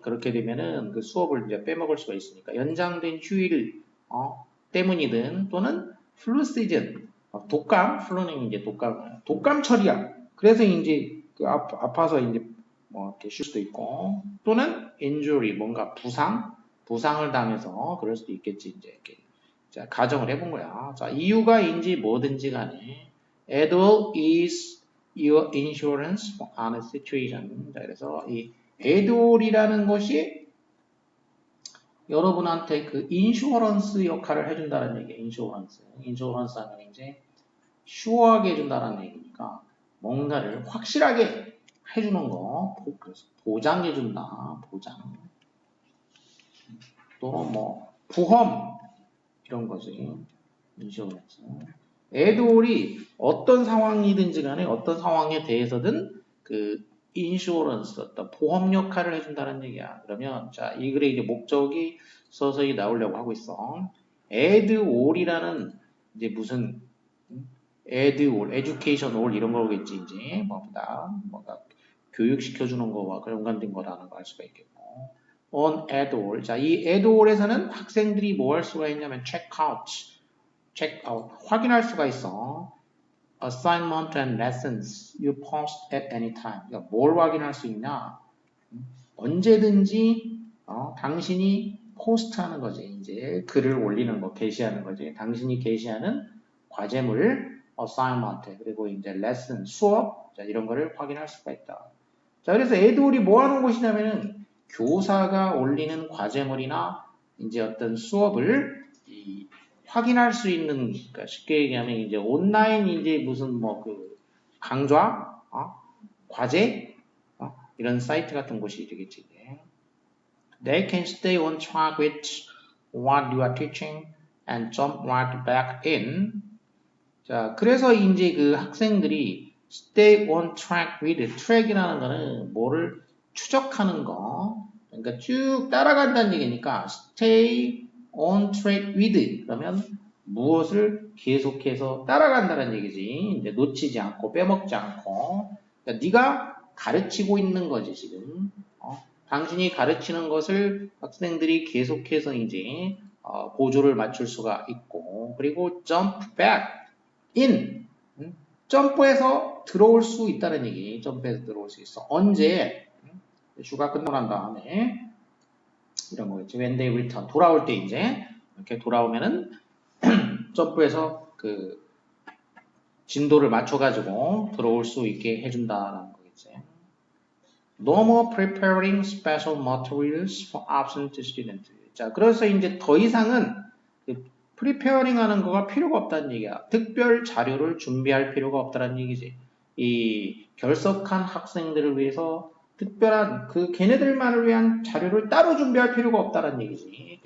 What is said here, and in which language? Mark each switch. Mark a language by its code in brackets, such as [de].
[ko] 그렇게 되면은 그 수업을 이제 빼먹을 수가 있으니까. 연장된 휴일, 때문이든 또는 플루 시즌, 플루는 이제 독감철이야. 그래서 이제 그 아파서 이제 뭐 이렇게 쉴 수도 있고, 또는 injury, 뭔가 부상을 당해서 그럴 수도 있겠지, 이제 이렇게. 자, 가정을 해본 거야. 자, 이유가인지 뭐든지 간에, [en] at all is your insurance on a situation. [ko] 자, 그래서 이 at all이라는 것이 여러분한테 그 인슈어런스 역할을 해준다는 얘기예요. 인슈어런스 하면 이제 슈어하게 해준다는 얘기니까 뭔가를 확실하게 해주는 거, 보장해준다, 보장. 또는 뭐 보험 이런 거지. 인슈어런스. 애돌이 어떤 상황이든지 간에 어떤 상황에 대해서든 그 인슈어런스, 어떤 보험 역할을 해준다는 얘기야. 그러면 자, 이 글의 이제 목적이 서서히 나오려고 하고 있어. add all이라는 이제 무슨 add all, education all 이런 거겠지 이제 뭔가 교육시켜주는 거와 연관된 거라는 걸 알 수가 있겠고. [en] on add all. [ko] 자, 이 add all에서는 학생들이 뭐 할 수가 있냐면 [en] check out, [ko] 확인할 수가 있어. [en] assignment and lessons you post at any time. [ko] 그러니까 뭘 확인할 수 있냐? 언제든지 당신이 포스트하는 거지. 이제 글을 올리는 거, 게시하는 거지. 당신이 게시하는 과제물, assignment, 그리고 이제 lesson, 수업, 자, 이런 거를 확인할 수가 있다. 자, 그래서 애들이 뭐 하는 곳이냐면은 교사가 올리는 과제물이나 이제 어떤 수업을 확인할 수 있는, 그러니까 쉽게 얘기하면 이제 온라인 이제 무슨 뭐 그 강좌, 과제, 이런 사이트 같은 곳이 되겠지. [en] They can stay on track with what you are teaching and jump right back in. [ko] 자, 그래서 이제 그 학생들이 [en] stay on track with, [ko] track이라는 거는 뭐를 추적하는 거, 그러니까 쭉 따라간다는 얘기니까 stay on track with 그러면 무엇을 계속해서 따라간다는 얘기지. 이제 놓치지 않고 빼먹지 않고. 그러니까 네가 가르치고 있는 거지 지금. 당신이 가르치는 것을 학생들이 계속해서 이제 보조를 맞출 수가 있고, 그리고 [en] jump back in, [ko] 점프해서 들어올 수 있다는 얘기. 점프해서 들어올 수 있어. 언제? 휴가 끝나고 난 다음에 이런 거겠지. [en] When they return. [ko] 돌아올 때 이제 이렇게 돌아오면은 점프해서 그 진도를 맞춰가지고 들어올 수 있게 해준다라는 거겠지. [en] No more preparing special materials for absent students. [ko] 자, 그래서 이제 더 이상은 preparing 하는 거가 필요가 없다는 얘기야. 특별 자료를 준비할 필요가 없다는 얘기지. 이 결석한 학생들을 위해서 특별한 그 걔네들만을 위한 자료를 따로 준비할 필요가 없다는 얘기지.